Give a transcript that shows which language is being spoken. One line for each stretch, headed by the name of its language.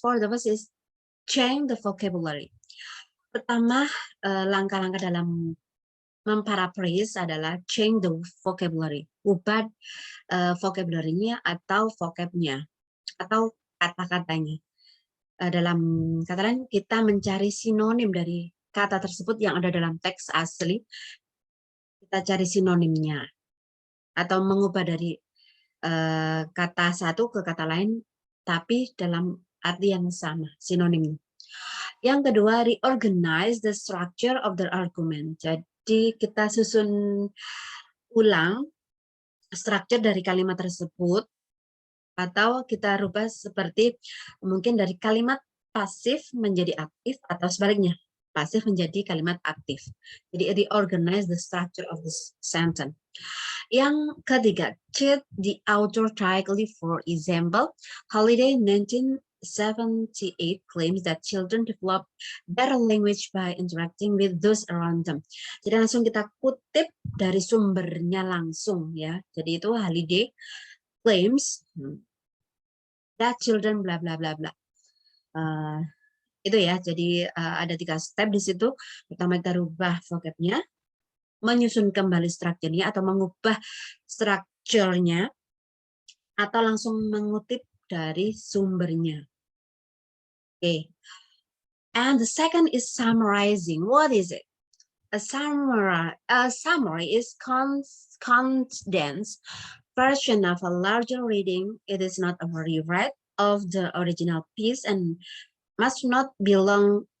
English: For the first is change the vocabulary.
Indonesian: Pertama, langkah-langkah dalam memparaphrase adalah
English: change the vocabulary,
Indonesian: ubah vocabulary-nya atau vocab-nya atau kata-katanya. Dalam kata lain, kita mencari sinonim dari kata tersebut yang ada dalam teks asli. Kita cari sinonimnya atau mengubah dari kata satu ke kata lain, tapi dalam arti yang sama, sinonimnya. Yang kedua,
English: reorganize the structure of the argument.
Indonesian: Jadi kita susun ulang structure dari kalimat tersebut, atau kita rubah seperti mungkin dari kalimat pasif menjadi aktif atau sebaliknya, pasif menjadi kalimat aktif.
English: Jadi reorganize the structure of the sentence.
Indonesian: Yang ketiga,
English: check the author directly. For example, Holiday 1978 claims that children develop better language by interacting with those around them.
Indonesian: Jadi langsung kita kutip dari sumbernya langsung ya. Jadi itu Holiday
English: claims that children
Indonesian: bla bla bla bla. Itu ya. Jadi ada 3 step di situ. Pertama kita rubah vocabnya, menyusun kembali strukturnya atau mengubah strukturnya, atau langsung mengutip dari sumbernya. Okay.
English: And the second is summarizing. What is it? A summary is condensed version of a larger reading. It is not a rewrite of the original piece and must not belong.